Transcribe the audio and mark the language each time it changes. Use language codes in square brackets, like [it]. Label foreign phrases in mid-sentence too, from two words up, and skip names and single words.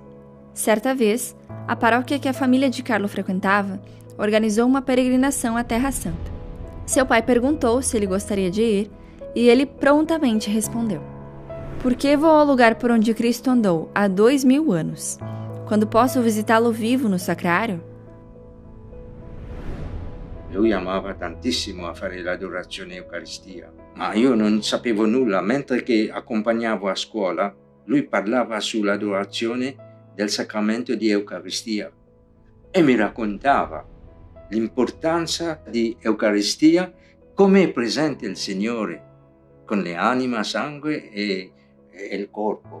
[pt] Certa vez, a paróquia que a família de Carlo frequentava organizou uma peregrinação à Terra Santa. Seu pai perguntou se ele gostaria de ir e ele prontamente respondeu: "Por que vou ao lugar por onde Cristo andou há 2000 anos, quando posso visitá-lo vivo no sacrário?" [it] Lui amava tantissimo a fare l'adorazione Eucaristia, ma io non sapevo nulla. Mentre che accompagnavo a scuola, lui parlava sull'adorazione del sacramento di Eucaristia e mi raccontava l'importanza di Eucaristia, come è presente il Signore con le anima, sangue e il corpo.